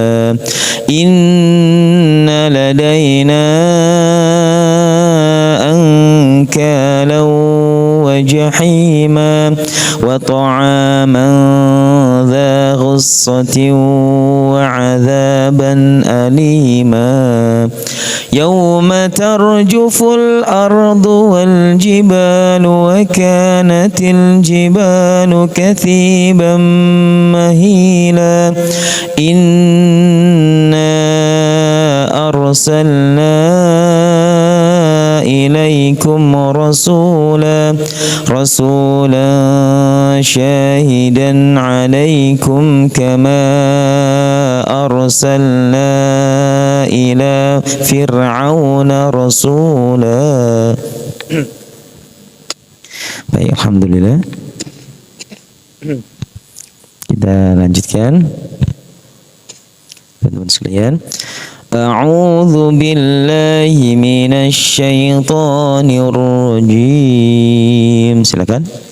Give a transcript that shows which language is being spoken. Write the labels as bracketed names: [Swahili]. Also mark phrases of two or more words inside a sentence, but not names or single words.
[Arabic] إن لدينا أنكالا وجحيما وطعاما ذا غصة وعذابا أليما. يوم ترجف الأرض والجبال وكانت الجبال كثيبا مهيلا. إنا أرسلنا إليكم رسولا شاهدا عليكم كما أرسلنا إلى فرعون رسولا. [Indonesian] Baik, alhamdulillah. Kita lanjutkan, teman-teman sekalian. [Arabic] أعوذ بالله من الشيطان الرجيم. [Indonesian] Silakan.